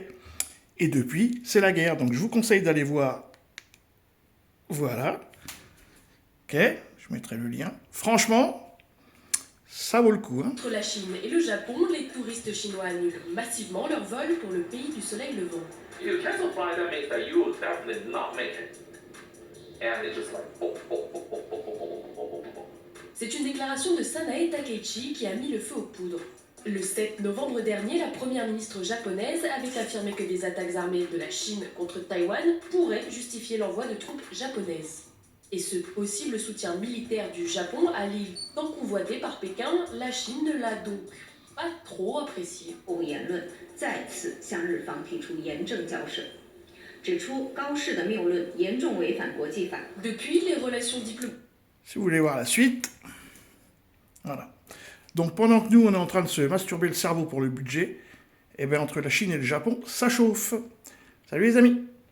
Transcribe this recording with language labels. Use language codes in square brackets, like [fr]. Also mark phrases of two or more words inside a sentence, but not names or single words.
[fr] Et depuis, c'est la guerre. Donc je vous conseille d'aller voir. Voilà. Ok, je mettrai le lien. Franchement, ça vaut le coup. Hein. Entre la Chine et le Japon, les touristes chinois annulent massivement leur vol pour le pays du soleil levant. [en] You cancel flight, that means that you will definitely not make it. And it's just like, [fr] C'est une déclaration de Sanae Takeichi qui a mis le feu aux poudres. Le 7 novembre dernier, la première ministre japonaise avait affirmé que des attaques armées de la Chine contre Taïwan pourraient justifier l'envoi de troupes japonaises. Et ce possible soutien militaire du Japon à l'île tant convoitée par Pékin, la Chine ne l'a donc pas trop apprécié. [zh] 言论再次向日方提出严正交涉，指出高市的谬论严重违反国际法。 [fr] Depuis, les relations diplomatiques. Si vous voulez voir la suite, voilà. Donc pendant que nous, on est en train de se masturber le cerveau pour le budget, eh bien entre la Chine et le Japon, ça chauffe. Salut les amis!